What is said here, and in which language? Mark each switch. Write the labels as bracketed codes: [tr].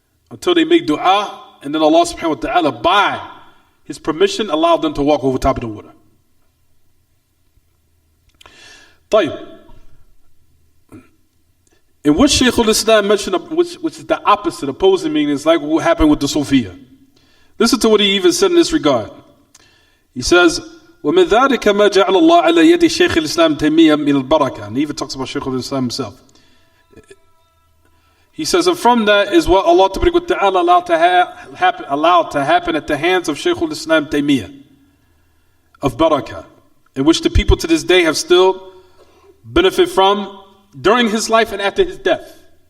[en] Until they make dua, and then Allah subhanahu wa ta'ala, by His permission, allowed them to walk over top of the water. [ar] طيب. [en] In which Shaykh al-Islam mentioned, which is the opposite, opposing meaning, is like what happened with the Sufiya. Listen to what he even said in this regard. He says, [ar] وَمِنْ ذَلِكَ مَا جَعَلَ اللَّهُ عَلَى يَدِ شَيْخِ الْإِسْلَامِ تَيْمِيَّةٍ مِنَ الْبَرَكَةِ. [en] And he even talks about Shaykh al-Islam himself. He says, and from that is what Allah Ta'ala allowed to happen at the hands of Shaykh al-Islam Taymiyyah, of barakah, in which the people to this day have still benefit from during his life and after his death.